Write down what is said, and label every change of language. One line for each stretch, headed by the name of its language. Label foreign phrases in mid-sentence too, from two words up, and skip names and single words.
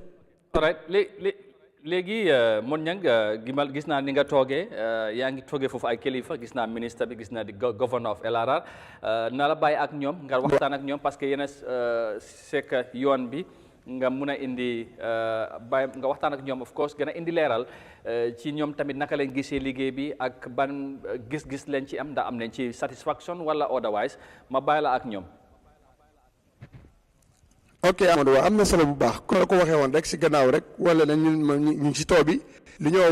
Wolof: léegi Modou Niang gis naa ni nga toogee yaa ngi toogee foofu ay kilifa gis naa ministre bi gis naa di
English: governor of LRR
Wolof: na la bàyyi ak ñoom nga waxtaan ak ñoom
French: parce que
Wolof: yéen a sekk yoon bi nga mun a indi bàyyi nga waxtaan ak ñoom
English: of course
Wolof: gën a indi leeral ci ñoom tamit naka lañ gisee liggéey bi ak ban gis-gis leen ci am ndax am nañ ci satisfaction wala otherwise ma bàyyi la ak ñoom. ok Amadou am na solo bu baax ku la ko waxee woon rek si gannaaw rek wala na ñu si too bi li ñoo